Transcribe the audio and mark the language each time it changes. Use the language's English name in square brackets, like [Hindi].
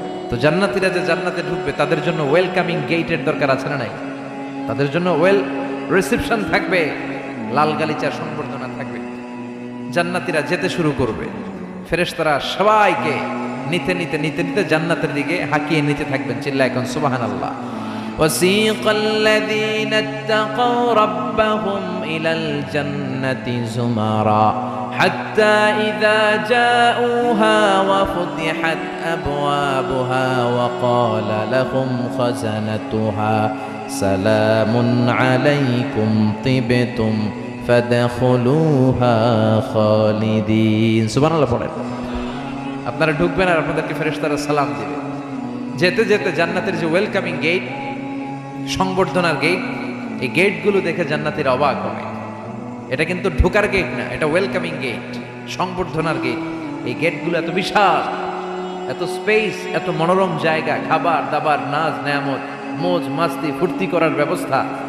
[Bangla] তো জান্নাতীরা যে জান্নাতে ঢুকবে তাদের জন্য ওয়েলকামিং গেটের দরকার আছে না নাই? তাদের জন্য ওয়েল রিসেপশন থাকবে, লাল গালিচার সম্বর্ধনা থাকবে। জান্নাতীরা যেতে শুরু করবে, ফেরেশতারা সবাইকে নিতে নিতে নিতে নিতে জান্নাতের দিকে হাঁকিয়ে নিতে থাকবেন। চিল্লায় এখন সুবহানাল্লাহ। [Arabic] وسيق الذين اتقوا ربهم إلى الجنة زمرا حتى إذا جاءوها وفتحت أبوابها وقال لهم خزنتها سلام عليكم طبتم فادخلوها خالدين سبحان الله [Bangla] পড়েন। আপনারা ঢুকবেন আর আপনাদেরকে ফেরেশতারা সালাম দিবে। যেতে যেতে জান্নাতের যে ওয়েলকামিং গেট, সংবর্ধনার গেট, এই গেটগুলো দেখে জান্নাতীরা অবাক হবে। এটা কিন্তু ঢোকার গেট না, এটা ওয়েলকামিং গেট, সংবর্ধনার গেট। এই গেটগুলো এত বিশাল, এত স্পেস, এত মনোরম জায়গা, খাবার দাবার, নাচ নেয়ামত, মোজ মাস্তি, ফুর্তি করার ব্যবস্থা।